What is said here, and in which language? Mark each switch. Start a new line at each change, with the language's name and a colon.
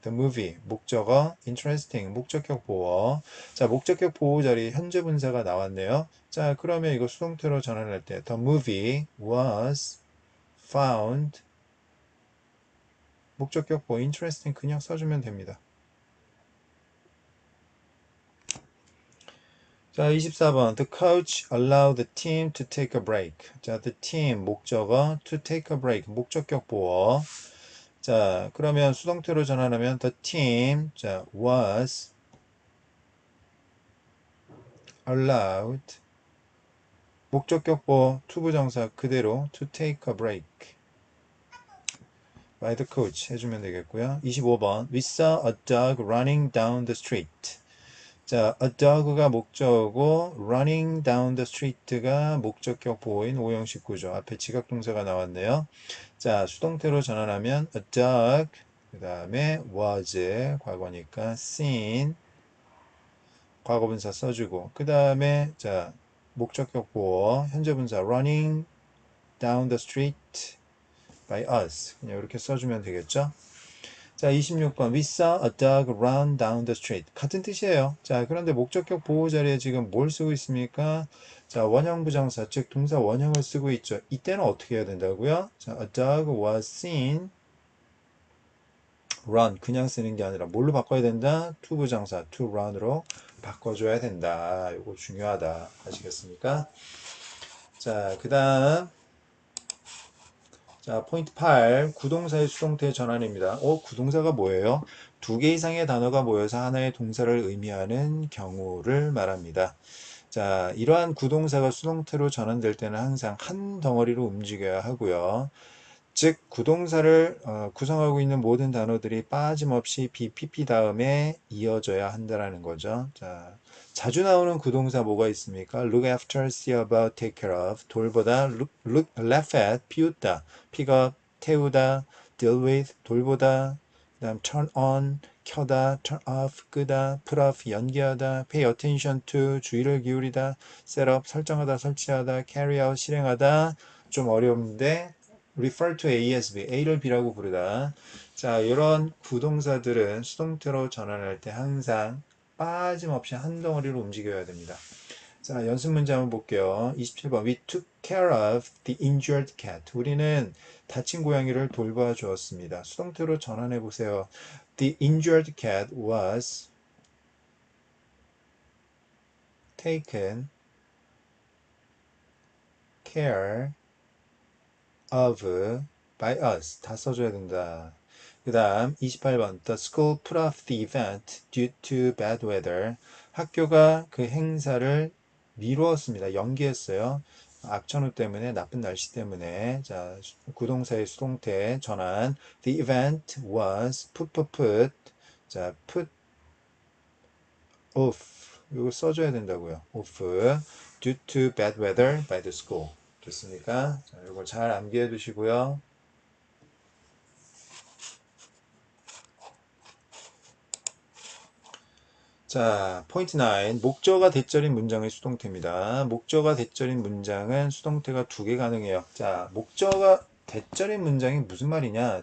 English: The movie 목적어 interesting
Korean: 목적격 보호. 자, 목적격 보호 자리에 현재 분사가 나왔네요. 자, 그러면 이거 수동태로 전환할 때
English: the movie was found
Korean: 목적격 보호 interesting 그냥 써주면 됩니다. 자, 24번.
English: The coach allowed the team to take a break. 자, the team 목적어 to take a break 목적격 보호.
Korean: 자, 그러면 수동태로 전환하면 the team 자, was allowed 목적격 보호 투부정사 그대로
English: to take a break by the coach
Korean: 해주면 되겠고요. 25번.
English: We saw a dog running down the street.
Korean: 자, a dog가 목적어고 running down the street가 목적격 보호인 오형식 구조. 앞에 지각동사가 나왔네요. 자, 수동태로 전환하면 a dog 그 다음에 was 과거니까 seen 과거분사 써주고 그 다음에 자 목적격 보호 현재 분사
English: running down the street by us
Korean: 그냥 이렇게 써주면 되겠죠.
English: 자, 26번. We saw a dog run down the street.
Korean: 같은 뜻이에요. 자, 그런데 목적격 보호 자리에 지금 뭘 쓰고 있습니까? 자, 원형 부정사, 즉 동사 원형을 쓰고 있죠. 이때는 어떻게 해야 된다고요? 자,
English: a dog was seen run
Korean: 그냥 쓰는 게 아니라 뭘로 바꿔야 된다? to 부정사, to run으로 바꿔줘야 된다. 이거 중요하다. 아시겠습니까? 자, 그 다음 자, 포인트 8. 구동사의 수동태 전환입니다. 구동사가 뭐예요? 두 개 이상의 단어가 모여서 하나의 동사를 의미하는 경우를 말합니다. 자, 이러한 구동사가 수동태로 전환될 때는 항상 한 덩어리로 움직여야 하고요. 즉, 구동사를 구성하고 있는 모든 단어들이 빠짐없이 BPP 다음에 이어져야 한다는 거죠. 자, 자주 나오는 구동사 뭐가 있습니까?
English: look after, see about, take care of.
Korean: 돌보다, laugh at, 비웃다. pick up, 태우다. deal with, 돌보다. 그 다음 turn on, 켜다. turn off, 끄다. put off, 연기하다. pay attention to, 주의를 기울이다. set up, 설정하다, 설치하다. carry out, 실행하다. 좀 어려운데 refer to A as B, A를 B라고 부르다. 자, 이런 구동사들은 수동태로 전환할 때 항상 빠짐없이 한 덩어리로 움직여야 됩니다. 자, 연습 문제 한번 볼게요. 27번.
English: We took care of the injured cat.
Korean: 우리는 다친 고양이를 돌봐 주었습니다. 수동태로 전환해 보세요.
English: The injured cat was taken care of by us.
Korean: 다 써줘야 된다. 그 다음 28번.
English: The school put off the event due to bad weather.
Korean: 학교가 그 행사를 미루었습니다. 연기했어요. 악천후 때문에 나쁜 날씨 때문에 자 구동사의 수동태 전환
English: The event was put
Korean: 자 put off 이거 써줘야 된다고요.
English: off due to bad weather by the school
Korean: 좋습니까? 자, 이걸 잘 암기해 두시고요. 자, 포인트 9. 목적어가 대절인 문장의 수동태입니다. 목적어가 대절인 문장은 수동태가 두 개 가능해요. 자, 목적어가 대절인 문장이 무슨 말이냐?